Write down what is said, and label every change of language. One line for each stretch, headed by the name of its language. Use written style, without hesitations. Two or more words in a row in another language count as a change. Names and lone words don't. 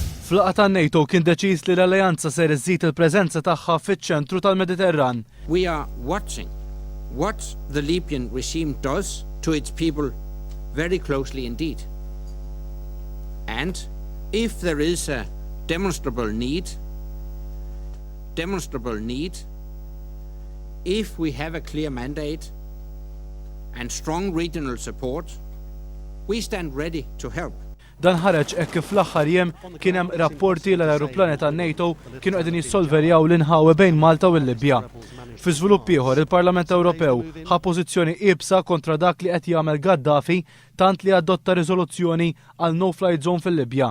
Maltese: Fl-laqgħa tan-NATO kien deċiż li l-Alleanza ser iżżid il-preżenza tagħha fiċ-ċentru tal-Mediterran.
English: We are watching what the Libyan regime does to its people very closely indeed. And if there is a demonstrable need, if we have a clear mandate and strong regional support, we stand ready to help.
Maltese: Dan ħareġ hekk kif fl-aħħar jiem kien hemm rapporti l ajruplani tan-NATO kienu qegħdin jissolverjaw l-inħawi bejn Malta u l-Libja. Fi żvilupp ieħor il-Parlament Ewropew ħa pożizzjoni qiebsa kontra dak li qed jagħmel Gaddafi tant li adotta riżoluzzjoni għal
English: no-flight zone
Maltese: fil-Libja.